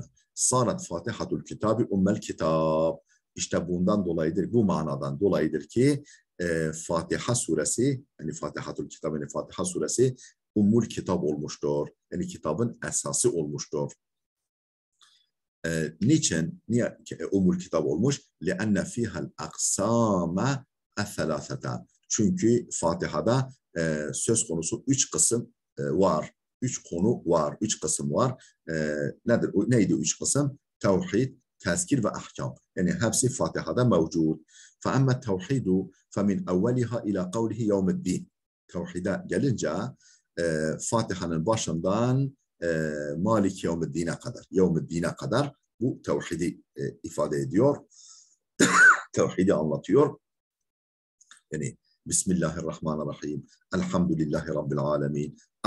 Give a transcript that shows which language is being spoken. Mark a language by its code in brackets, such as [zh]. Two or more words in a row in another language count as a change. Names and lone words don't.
[ar] صارت فاتحة الكتاب أم الكتاب. [tr] İşte bundan dolayıdır, bu manadan dolayıdır ki Fatiha suresi, yani Fatihatul Kitab, yani Fatiha suresi ummul kitap olmuştur. Yani kitabın esası olmuştur. Niçin? Niye umul kitap olmuş? [ar] لِأَنَّ فِيهَا الْاَقْسَامَ الثَّلَاثَةً. [tr] Çünkü Fatiha'da söz konusu 3 kısım var. 3 konu var, 3 kısım var. Nedir? Neydi 3 kısım? Tevhid, tezkir ve ahkam. Yani hepsi Fatiha'da mevcut. [ar] فَأَمَّا التَّوْحِيدُ فَمِنْ أَوَّلِهَا إِلَى قَوْلِهِ يَوْمِ الدِّينِ. [tr] Tevhide gelince Fatiha'nın başından Malik Yevmiddin'e kadar bu tevhidi ifade ediyor. Tevhidi anlatıyor. [ar] Yani بسم الله الرحمن الرحيم الحمد لله رب العالمين.